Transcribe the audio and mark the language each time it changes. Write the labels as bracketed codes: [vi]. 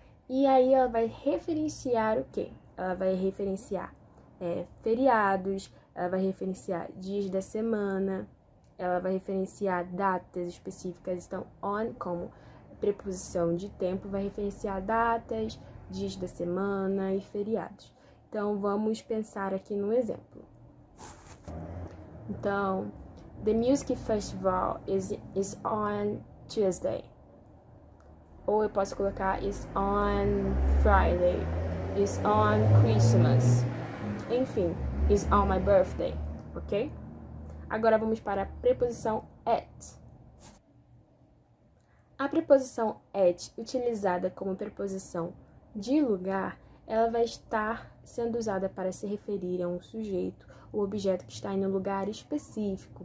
[pt] E aí ela vai referenciar o quê? Ela vai referenciar feriados, ela vai referenciar dias da semana, ela vai referenciar datas específicas. Então, on, como preposição de tempo, vai referenciar datas, dias da semana e feriados. Então, vamos pensar aqui no exemplo. Então, [en] the music festival is on Tuesday. [pt] Ou eu posso colocar [en] is on Friday, is on Christmas. [pt] Enfim, [en] is on my birthday, ok? [pt] Agora vamos para a preposição at. A preposição at, utilizada como preposição de lugar, ela vai estar sendo usada para se referir a um sujeito ou objeto que está em um lugar específico.